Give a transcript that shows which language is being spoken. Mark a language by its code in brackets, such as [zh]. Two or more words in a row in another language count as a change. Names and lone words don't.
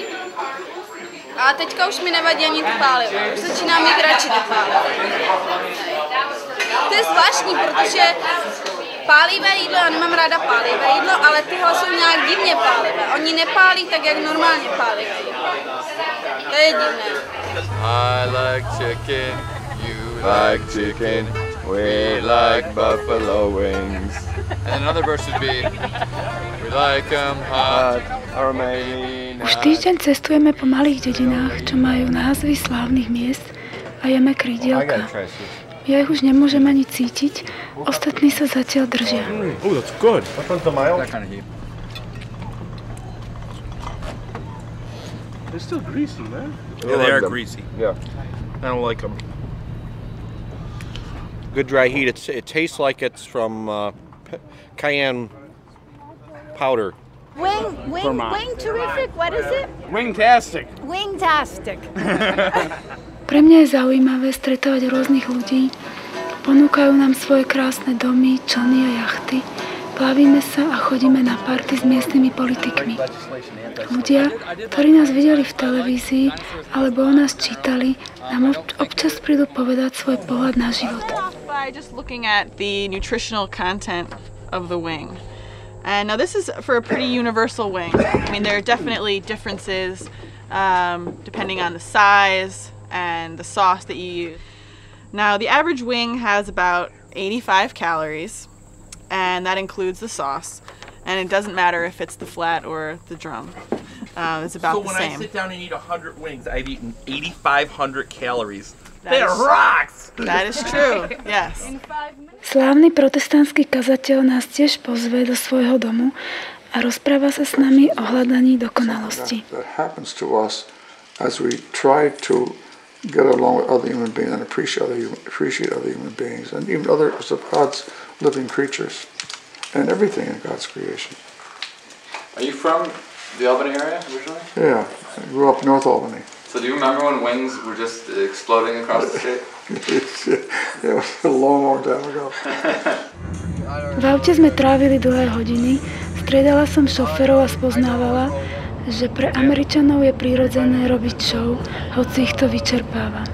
[cs] A teďka už mi nevadí ani ty páliva. Už začínám mít radši ty páliva. To je zvláštní, protože pálivé jídlo, já nemám ráda pálivé jídlo, ale tyhle jsou nějak divně pálivé. Oni nepálí tak, jak normálně pálivé jídlo. To je divné. [en] I like chicken, you like chicken, we like buffalo wings. And another verse would be, we like 'em hot or maybe not. [sk] Už týždeň cestujeme po malých dedinách, čo majú názvy slávnych miest a jeme krídielka. Ja ich už nemôžem ani cítiť, ostatní sa zatiaľ držia. [en] Oh, that's good. Which one's the mild? That kind of heat. They're still greasy, man. Yeah, they are greasy. Yeah. I don't like them. Good dry heat. It tastes like it's from cayenne powder. Wing terrific, what is it? Wingtastic. Wingtastic. [sk] Pre mňa je zaujímavé stretávať rôznych ľudí. Ponúkajú nám svoje krásne domy, člny a jachty. Plavíme sa a chodíme na party s miestnymi politikmi. Ľudia, ktorí nás videli v televízii alebo o nás čítali, nám občas prídu povedať svoj pohľad na život. [en] By just looking at the nutritional content of the wing. And now this is for a pretty universal wing. I mean, there are definitely differences depending on the size and the sauce that you use. Now, the average wing has about 85 calories, and that includes the sauce. And it doesn't matter if it's the flat or the drum. It's about the same. So when I sit down and eat 100 wings, I've eaten 8,500 calories. That rocks! That is true, yes. [sk] Slávny protestantský kazateľ nás tiež pozve do svojho domu a rozpráva sa s nami o hľadaní dokonalosti. [en] That happens to us as we try to get along with other human beings and appreciate other human beings and even others of God's living creatures and everything in God's creation. Are you from the Albany area originally? Yeah, I grew up in North Albany. So do you remember when wings were just exploding across the state? It was a long time ago. [sk] V aute sme trávili dlhé hodiny, striedala som šoferov a spoznávala, že pre Američanov je prirodzené robiť show, hoci ich to vyčerpáva.